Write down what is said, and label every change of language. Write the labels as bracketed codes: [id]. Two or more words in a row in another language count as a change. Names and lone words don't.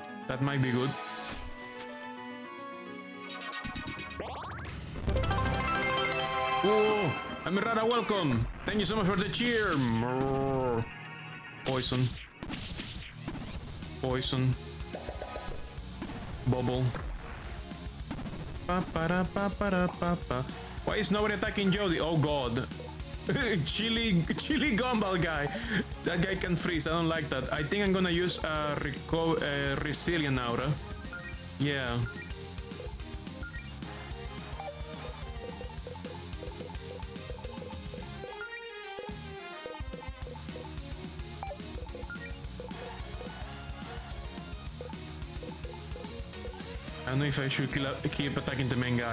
[en] That might be good. Oh, Amirada, welcome. Thank you so much for the cheer. Poison. Poison. Bubble. Pa-pa-da-pa-pa-da-pa-pa. Why is nobody attacking Jody? Oh god. Chili gumball guy. That guy can freeze. I don't like that. I think I'm gonna use a resilient aura. Yeah. I don't know if I should keep attacking the main guy.